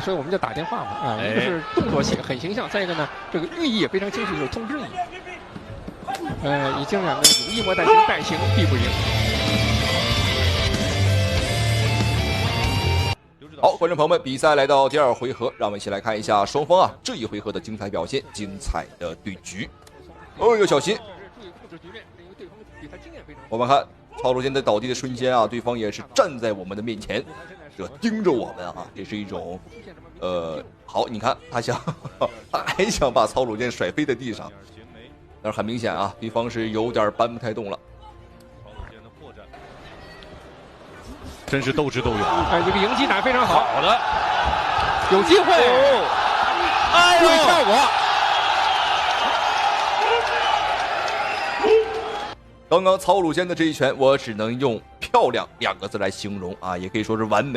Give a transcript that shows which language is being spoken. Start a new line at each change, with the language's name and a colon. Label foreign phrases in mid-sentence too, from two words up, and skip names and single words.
Chinese: 所以我們就打電話嘛，一個是動作很形象，再一個呢，這個寓意也非常清楚，就是通知你。已經講的有意莫待行，待行必不贏。好，觀眾朋友們，比賽來到第2回合，讓我們一起來看一下雙方啊這一回合的精彩表現，精彩的對局。要小心！我們看曹魯健在倒地的瞬間啊，對方也是站在我們的面前，這盯着我們啊，這是一種好，你看他還想把曹魯健甩飛在地上，但是很明顯啊，對方是有點搬不太動了。真是鬥智鬥勇，這個迎擊打非常好，好的，有機會，注意效果。剛剛曹魯健的這一拳，我只能用漂亮2個字來形容啊，也可以說是完美。